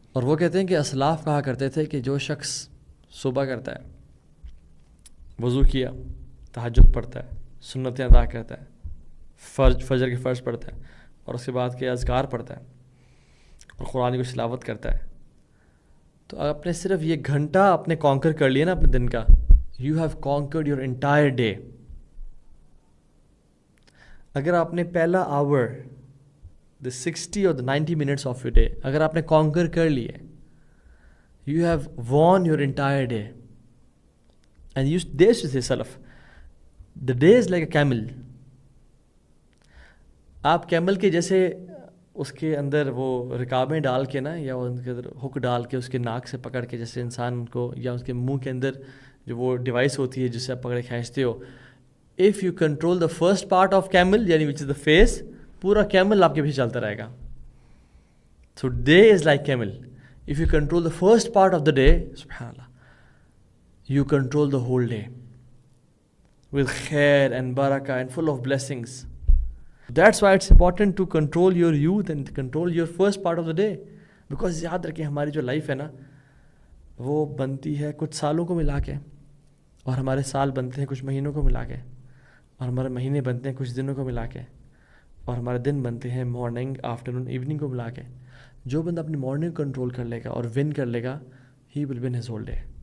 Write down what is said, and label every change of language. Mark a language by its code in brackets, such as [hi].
[ur] اور وہ کہتے ہیں کہ اسلاف کہا کرتے تھے کہ جو شخص صبح کرتا ہے، وضو کیا، تہجد پڑھتا ہے، سنتیں ادا کرتا ہے، فجر کے فرض پڑھتا ہے، اور اس کے بعد کے اذکار پڑھتا ہے اور قرآن کی تلاوت کرتا ہے، تو آپ نے صرف یہ گھنٹہ اپنے کانکر کر لیا نا اپنے دن کا، [en] You have conquered your entire day. [ur] اگر آپ نے پہلا آور، [en] the 60 or the 90 minutes of your day [ur] اگر آپ نے کانکر کر لیے، [en] you have won your entire day. And they used to say سلف، the day is like a camel. [ur] آپ کیمل کے جیسے اس کے اندر وہ رکابیں ڈال کے نا، یا ان کے اندر ہک ڈال کے اس کے ناک سے پکڑ کے، جیسے انسان کو، یا اس کے منہ کے اندر جو وہ ڈیوائس ہوتی ہے جس سے آپ پکڑے کھینچتے ہو، [en] if you control the first part of camel [ur] یعنی [en] which is the face، [ur] پورا کیمل آپ کے پیچھے چلتا رہے گا. [en] So day is like camel. If you control the first part of the day, subhanallah, you control the whole day with khair and barakah and full of blessings. That's why it's important to control your youth and control your first part of the day. [ur] Because یاد رکھیں ہماری جو life ہے نا، وہ بنتی ہے کچھ سالوں کو ملا کے، اور ہمارے سال بنتے ہیں کچھ مہینوں کو ملا کے، اور ہمارے مہینے بنتے ہیں کچھ دنوں کو ملا کے، اور ہمارے دن بنتے ہیں مارننگ، آفٹرنون، ایوننگ کو ملا کے. جو بندہ اپنی مارننگ کنٹرول کر لے گا اور ون کر لے گا، [en] He will win his whole day.